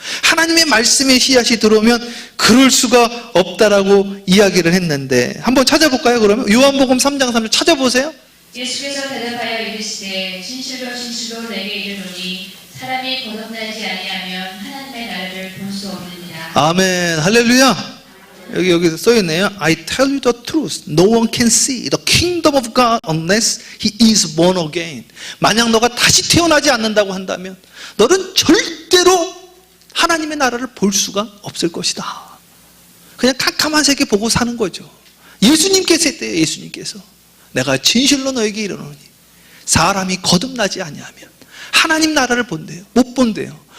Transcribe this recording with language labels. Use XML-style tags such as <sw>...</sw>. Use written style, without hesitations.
<ko>하나님의 말씀의 씨앗이 들어오면 그럴 수가 없다라고 이야기를 했는데 한번 찾아볼까요? 그러면 요한복음 3장 3절 찾아보세요. 예수께서 대답하여 이르시되 진실로 진실로 내게 이르노니 사람이 거듭나지 아니하면 하나님의 나라를 볼 수 없느니라. 아멘. 할렐루야. 여기 써있네요.</ko> <en>I tell you the truth. No one can see the kingdom of God unless he is born again.</en> <ko>만약 너가 다시 태어나지 않는다고 한다면 너는 절대로 하나님의 나라를 볼 수가 없을 것이다. 그냥 캄캄한 세계 보고 사는 거죠. 예수님께서 했대요. 예수님께서 내가 진실로 너에게 이르노니 사람이 거듭나지 아니하면 하나님 나라를 본대요. 못 본대요.</ko>